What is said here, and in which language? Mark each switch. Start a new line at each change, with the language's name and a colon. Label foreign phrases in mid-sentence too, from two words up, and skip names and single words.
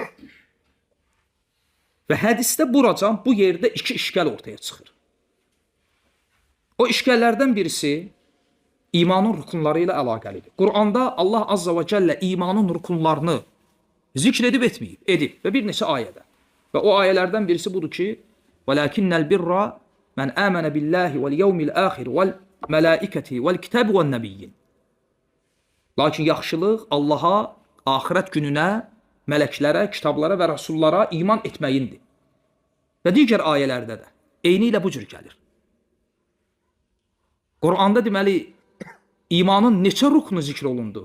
Azerbaijani: Və hədisdə buracan bu yerdə 2 işgəl ortaya çıxır. O işgəllərdən birisi imanın rükunları ilə əlaqəlidir. Quranda Allah Azza və Cəllə imanın rükunlarını zikr edib etməyib, edib və bir neçə ayədə. Və o ayələrdən birisi budur ki,
Arabic: وَلَكِنَّ الْبِرَّ مَنْ آمَنَ بِاللّٰهِ وَالْيَوْمِ الْآخِرِ وَالْمَلَائِكَةِ وَالْكِتَابِ وَالنَّبِيِّينَ.
Azerbaijani: Lakin yaxşılıq Allaha, axirət gününə, mələklərə, kitablara və rəsullara iman etməyindir. Və digər ayələrdə də eyni ilə bu cür gəlir. Quranda deməli, imanın neçə ruknu zikr olundu?